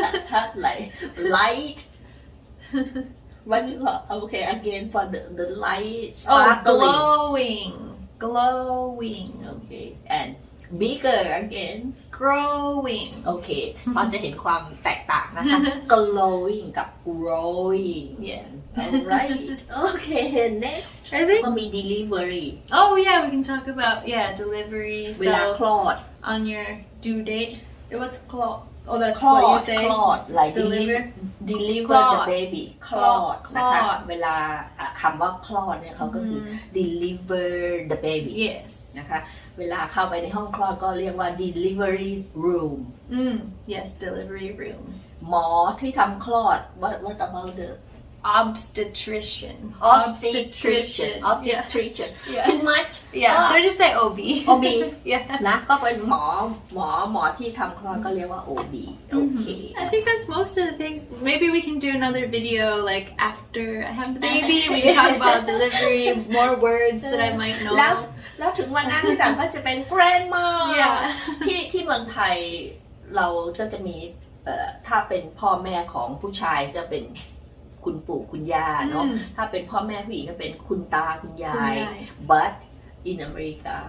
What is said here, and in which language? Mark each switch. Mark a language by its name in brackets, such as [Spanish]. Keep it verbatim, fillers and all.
[Thai] ถ้าไหล light วันนี้ก็ [English] okay again for the the light sparkling oh glowing glowing okay and bigger again growing [Thai] โอเคพอจะเห็นความแตกต่างนะคะ glowing กับ growing [English] yeah alright okay next I think [Thai] ก็มี delivery [English] oh yeah we can talk about yeah delivery [Thai] เวลาคลอด [English] on your due date what's clot oh that's [Thai] คลอ [English] what [Thai] ด [English] you say [Thai] คลอด like [English] deliver deliver the baby [Thai] คลอดนะคะ คลอด เวลาคำว่าคลอดเนี่ยเขาก็คือ deliver the baby [English] yes [Thai] นะคะเวลาเข้าไปในห้องคลอดก็เรียกว่า delivery room [English] อืม yes delivery room [Thai] หมอที่ทำคลอด [English] what what about the obstetrician obstetrician obstetrician Yeah. too much yeah so just say O B O B yeah [Thai] นะก็เป็นหมอหมอหมอที่ทำคลอดก็เรียกว่า O B โอเค [English] I think that's most of the things maybe we can do another video like after I have the baby we can talk about delivery more words that I might know [Thai] แล้วแล้วถึงวันนั้นที่ต่างก็จะเป็น grandma [English] yeah [Thai] ที่ที่เมืองไทยเราก็จะมีเอ่อถ้าเป็นพ่อแม่ของผู้ชายจะเป็นคุณปู่คุณย่าเนาะถ้าเป็นพ่อแม่ผู้หญิงก็เป็นคุณตาคุณยาย [English] but in America